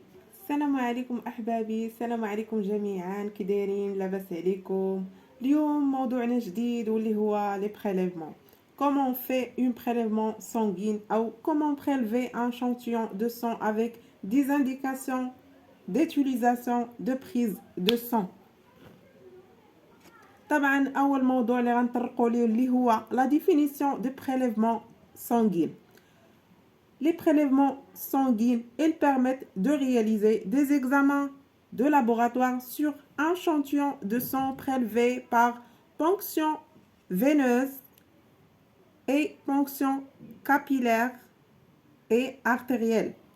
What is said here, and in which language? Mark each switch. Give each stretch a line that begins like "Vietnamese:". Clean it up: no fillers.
Arabic: السلام عليكم أحبابي، السلام عليكم جميعا، كي دايرين؟ لاباس عليكم؟ اليوم موضوعنا جديد واللي هو لي prélèvements.
French: Comment on fait une prélèvement sanguine ou comment prélever un échantillon de sang avec des indications d'utilisation de prise de sang.
Arabic: طبعا أول موضوع اللي غنطرقوا ليه اللي هو
French: la définition de prélèvement sanguine. Les prélèvements sanguins, ils permettent de réaliser des examens de laboratoire sur un échantillon de sang prélevé par ponction veineuse et ponction capillaire et artérielle.